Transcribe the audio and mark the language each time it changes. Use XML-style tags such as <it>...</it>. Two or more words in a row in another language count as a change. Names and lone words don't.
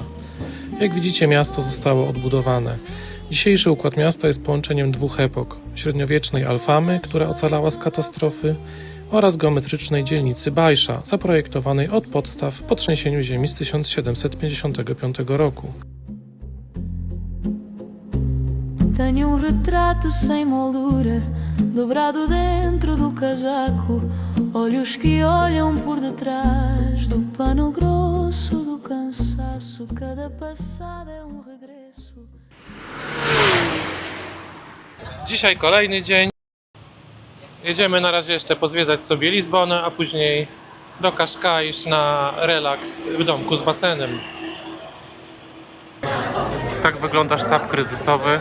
<pl>Jak widzicie, miasto zostało odbudowane. Dzisiejszy układ miasta jest połączeniem 2 epok: średniowiecznej Alfamy, która ocalała z katastrofy, oraz geometrycznej dzielnicy Baixa, zaprojektowanej od podstaw po trzęsieniu ziemi z 1755 roku.</pl> <pt>Tenho retrato sem moldura, dobrado dentro do casaco, olhos que olham por detrás do pano grosso do cansaço, cada passada regresso.</pt> <pl>Dzisiaj kolejny dzień. Jedziemy na razie jeszcze pozwiedzać sobie Lizbonę, a później do Cascais na relaks w domku z basenem. Tak wygląda sztab kryzysowy.</pl>